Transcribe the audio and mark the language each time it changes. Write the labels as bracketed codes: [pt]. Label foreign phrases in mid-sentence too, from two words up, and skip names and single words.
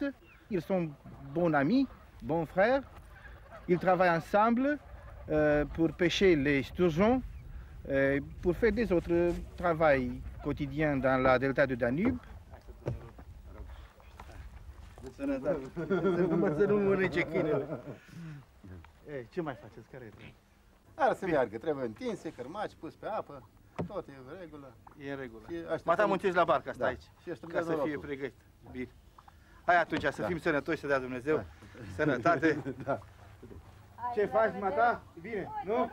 [fr] Ils sont bons amis, bons frères. Ils travaillent ensemble pour pêcher les sturgeons, pour faire des autres travaux quotidiens dans la delta du Danube. [ro] Ce mai faceți? Care e treaba? Ar să meargă, trebuie întinse, cărmaci, pus pe apă, tot e în regulă. E în regulă. Mata muncești la barcă, asta aici, ca să fie pregătit. Bine. Hai atunci, să fim sănătoși, să dea Dumnezeu sănătate. Ce faci, Mata? Bine, nu?